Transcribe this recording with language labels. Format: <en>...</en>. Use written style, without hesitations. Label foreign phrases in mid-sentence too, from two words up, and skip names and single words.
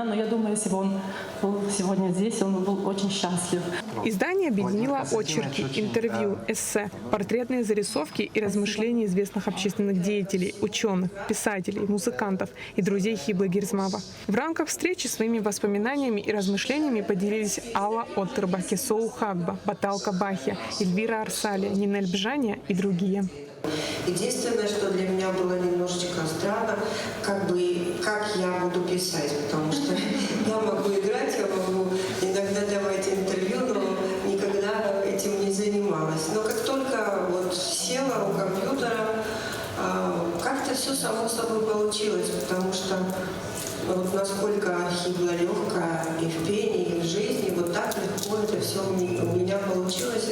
<ru>Но я думаю, если бы он был сегодня здесь, он был очень счастлив. Издание объединило очерки, интервью, эссе, портретные зарисовки и размышления известных общественных деятелей, ученых, писателей, музыкантов и друзей Хиблы Гирзмава. В рамках встречи своими воспоминаниями и размышлениями поделились Алла Оттерба, Кесоу Хагба, Баталка Бахия, Эльвира Арсалия, Нинель Бжания и другие. Единственное, что для меня было немножечко странно, как я буду писать, потому что я могу играть, я могу иногда давать интервью, но никогда этим не занималась. Но как только села у компьютера, как-то все само собой получилось, потому что насколько Хибла легкая и в пении, и в жизни, так легко это все у меня получилось.</ru>